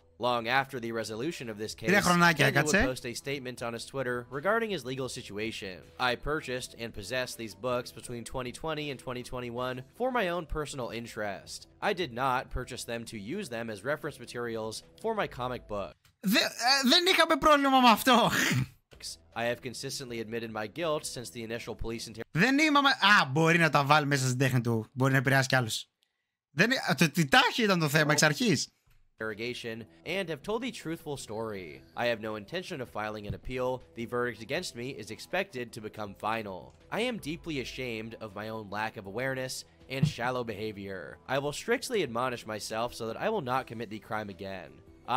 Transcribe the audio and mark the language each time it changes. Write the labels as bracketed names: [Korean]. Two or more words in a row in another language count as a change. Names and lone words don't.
[English] Long after the resolution of this case, Kenya would post a statement on his Twitter regarding his legal situation. "I purchased and possessed these books between 2020 and 2021 for my own personal interest. I did not purchase them to use them as reference materials for my comic book. [Greek] Δεν είχαμε πρόβλημα με αυτό. [English] I have consistently admitted my guilt since the initial police interrogation." [Greek] Δεν είπαμε... μπορεί να τα βάλει μέσα στην τέχνη του. Μπορεί να επηρεάσει κι άλλους. Το τιτάχη ήταν το θέμα εξ αρχής. [English] And have told the truthful story. I have no intention of filing an appeal. The verdict against me is expected to become final. I am deeply ashamed of my own lack of awareness and shallow behavior. I will strictly admonish myself so that I will not commit the crime again.